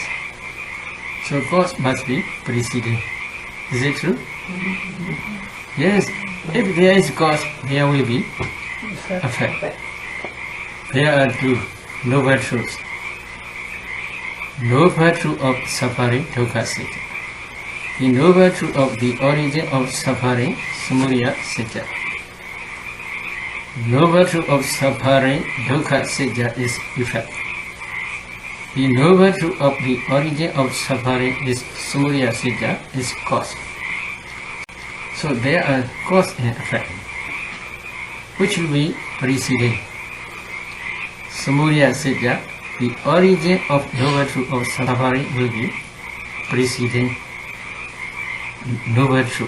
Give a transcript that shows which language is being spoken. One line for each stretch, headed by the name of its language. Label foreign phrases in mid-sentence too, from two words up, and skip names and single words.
English: So cause must be preceding. Is it true? Yes. If there is cause, there will be effect. There are 2 noble truths. Noble truth of suffering,
Pali: dukkha satya.
English: The noble truth of the origin of suffering,
Pali: samudaya satya.
English: Noble truth of suffering,
Pali: dukkha satya
English: is effect. The noble truth of the origin of suffering is
Pali: samudaya satya,
English: is cause. So there are cause and effect. which will be preceding.
Pali: Samudaya Sitya,
English: the origin of noble truth of suffering will be preceding noble truth.